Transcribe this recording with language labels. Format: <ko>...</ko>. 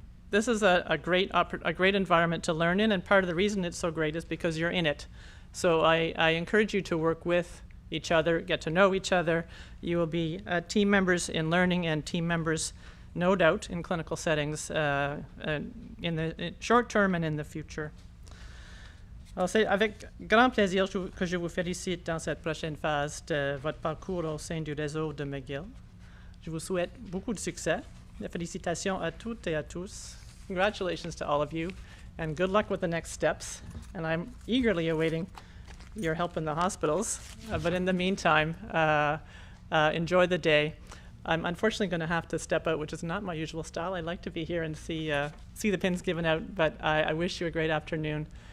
<en>This is a great environment to learn in, and part of the reason it's so great is because you're in it. So I encourage you to work with each other, get to know each other. You will be team members in learning and team members, no doubt, in clinical settings in the short term and in the future.</en> <fr>Alors, c'est avec grand plaisir que je vous félicite dans cette prochaine phase de votre parcours au sein du réseau de McGill. Je vous souhaite beaucoup de succès Félicitations à toutes et à tous.</fr> <en>Congratulations to all of you, and good luck with the next steps. And I'm eagerly awaiting your help in the hospitals. But in the meantime, enjoy the day. I'm unfortunately going to have to step out, which is not my usual style. I'd like to be here and see the pins given out, but I wish you a great afternoon.</en>